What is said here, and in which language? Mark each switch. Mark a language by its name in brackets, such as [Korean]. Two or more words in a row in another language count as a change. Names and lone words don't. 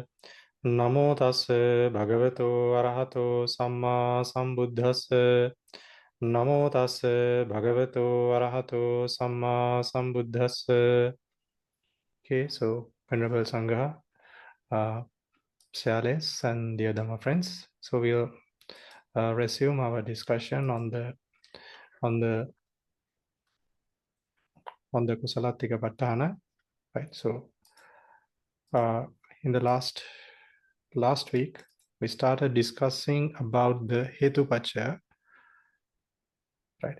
[Pali] Namo tassa bhagavato arahato samma sambuddhassa. Namo tassa bhagavato arahato samma sambuddhassa. [English] Okay, so Venerable Sangha, Shyales and dear Dhamma friends. So we'll resume our discussion on the Kusalattika Paṭṭhāna, right? So in the last week we started discussing about the Hetu-paccaya, right?